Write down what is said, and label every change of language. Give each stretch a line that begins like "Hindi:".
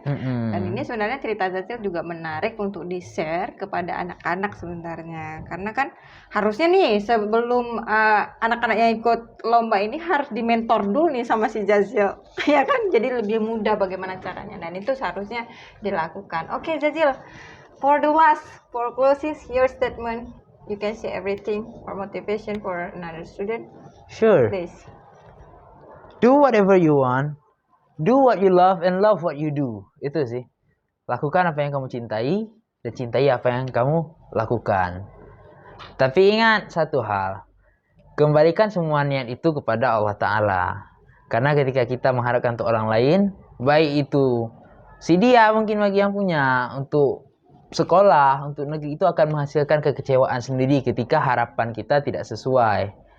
Indonesian: Dan ini sebenarnya cerita Zazil juga menarik untuk di-share kepada anak-anak sebenarnya. Karena kan harusnya nih sebelum anak-anak yang ikut lomba ini harus di-mentor dulu nih sama si Zazil. Ya kan, jadi lebih mudah bagaimana caranya. Dan itu seharusnya dilakukan.
English: Oke, Zazil, for closing your statement, you can say everything for motivation for another student. Sure. Please. Do whatever you want. Do what you love and love what you do.
Indonesian: Itu sih. Lakukan apa yang kamu cintai dan cintai apa yang kamu lakukan. Tapi ingat satu hal. Kembalikan semua niat itu kepada Allah Ta'ala. Karena ketika kita mengharapkan untuk orang lain, baik itu si dia mungkin bagi yang punya untuk sekolah, untuk negeri, itu akan menghasilkan kekecewaan sendiri ketika harapan kita tidak sesuai.